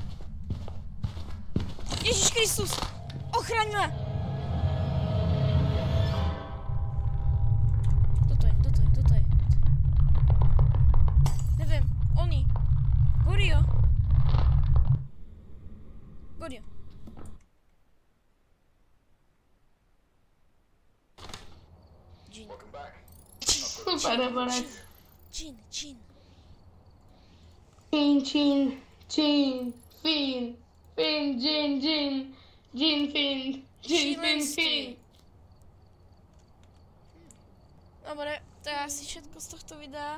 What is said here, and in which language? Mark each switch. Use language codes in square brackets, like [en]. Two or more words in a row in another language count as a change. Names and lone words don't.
[sk] Ježiš Kristus! Ochraň ma! Kto to je? Neviem, oni. Gorio. Jean. [en] Welcome back. [sk] Super, borec. Jean. Chin. Fin. Dobre, to je asi všetko z tohto videa.